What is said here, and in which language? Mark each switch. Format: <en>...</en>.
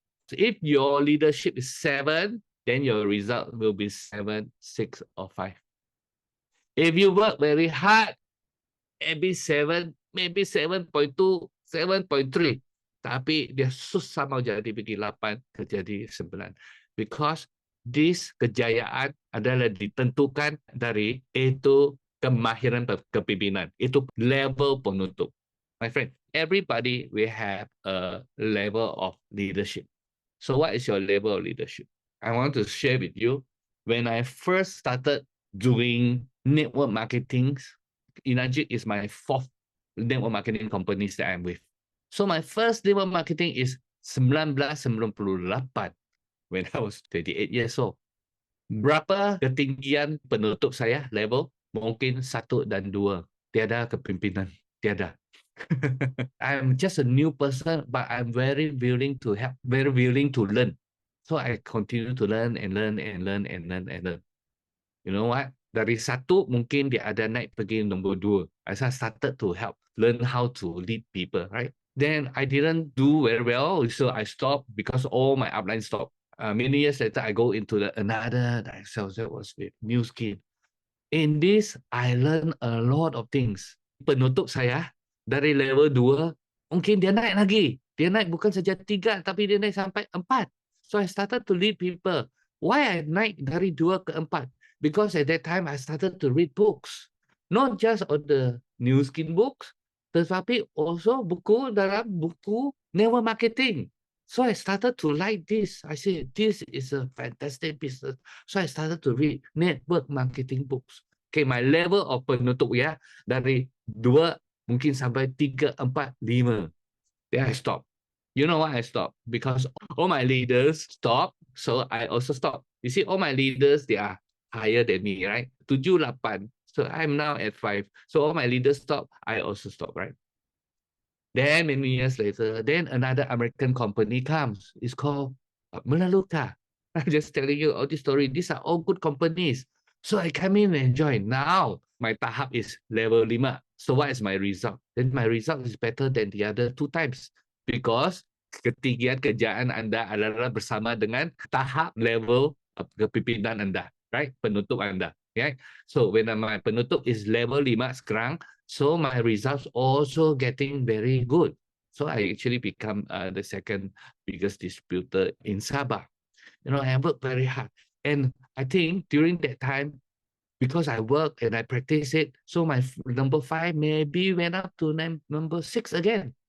<en>If your leadership is 7, then your result will be 7, 6, or 5. If you work very hard, maybe 7, maybe 7.2, 7.3.</en> <ms>Tapi dia susah mau jadi pergi 8, jadi 9.</ms> <en>Because this</en> <ms>kejayaan adalah ditentukan dari itu kemahiran kepimpinan. Itu level penutup.</ms> <en>My friend, everybody will have a level of leadership. So what is your level of leadership? I want to share with you. When I first started doing network marketing, Inajit is my 4th network marketing companies that I'm with. So my first network marketing is 1998 when I was 28 years old.</en> <ms>Berapa ketinggian penutup saya level? Mungkin 1 dan 2. Tiada kepimpinan. Tiada.</ms> <en>I'm just a new person, but I'm very willing to help, very willing to learn. So I continue to learn and learn and learn and learn and learn. You know what?</en> <ms>Dari satu mungkin dia ada naik pergi nombor dua.</ms> <en>I started to help learn how to lead people, right? Then I didn't do very well, so I stopped because all my upline stopped. Many years later, I go into another sales that was with new skill. In this, I learned a lot of things.</en> <ms>Penutup saya dari level 2, mungkin dia naik lagi. Dia naik bukan saja 3, tapi dia naik sampai 4.</ms> <en>So I started to lead people. Why I</en> <ms>naik dari 2 ke 4?</ms> <en>Because at that time, I started to read books. Not just on the new skin books, tetapi also</en> <ms>buku dalam buku</ms> <en>network marketing. So I started to like this. I said, this is a fantastic business. So I started to read network marketing books. Okay, my level of penutup ya,</en> <ms>dari 2 mungkin sampai 3, 4, 5.</ms> <en>Then I stop. You know why I stop? Because all my leaders stop, so I also stop. You see, all my leaders, they are higher than me, right? 7, 8. So I'm now at 5. So all my leaders stop, I also stop, right? Then many years later, then another American company comes. It's called Melaleuca. I'm just telling you all this story. These are all good companies. So I come in and join. Now my tahap is level 5. So what is my result? Then my result is better than the other 2 times. Because</en> <ms>ketinggian kerjaan Anda adalah bersama dengan tahap level kepimpinan Anda. Right? Penutup Anda. Okay?</ms> <en>So when my penutup is level 5 sekarang, so my results also getting very good. So I actually become the second biggest distributor in Sabah. You know, I work very hard. And I think during that time, because I work and I practice it, so my number 5 maybe went up to number 6 again.</en>